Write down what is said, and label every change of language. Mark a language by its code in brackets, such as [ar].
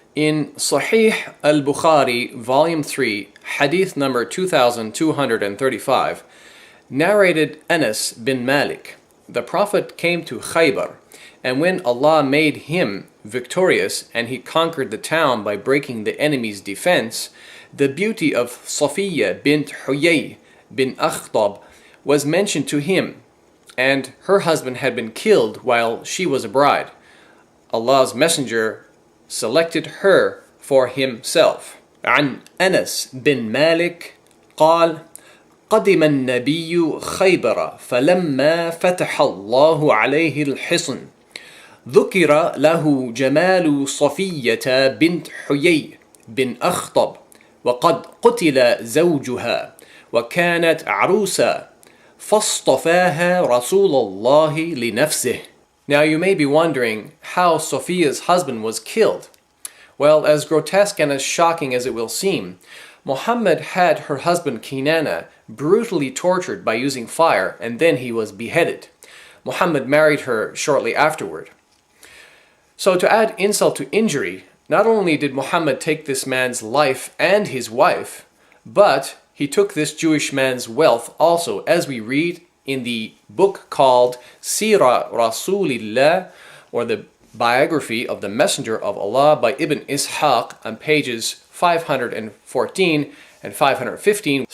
[en] In Sahih al-Bukhari, Volume 3, Hadith number 2235, narrated Anas bin Malik, the Prophet came to Khaybar, and when Allah made him victorious and he conquered the town by breaking the enemy's defense, the beauty of Sophia bint Huyay bin Akhtab was mentioned to him, and her husband had been killed while she was a bride. Allah's Messenger selected her for himself. [ar] عن أنس بن مالك قال: قدم النبي خيبر فلما فتح الله عليه الحصن ذكر له جمال صفية بنت حيي بن أخطب وقد قتل زوجها وكانت عروسا فاصطفاها رسول الله لنفسه. [en] Now you may be wondering how Sophia's husband was killed. Well, as grotesque and as shocking as it will seem, Muhammad had her husband Kinana brutally tortured by using fire, and then he was beheaded. Muhammad married her shortly afterward. So to add insult to injury, not only did Muhammad take this man's life and his wife, but he took this Jewish man's wealth also, as we read in the book called Sira Rasulillah, or the biography of the Messenger of Allah by Ibn Ishaq, on pages 514 and 515.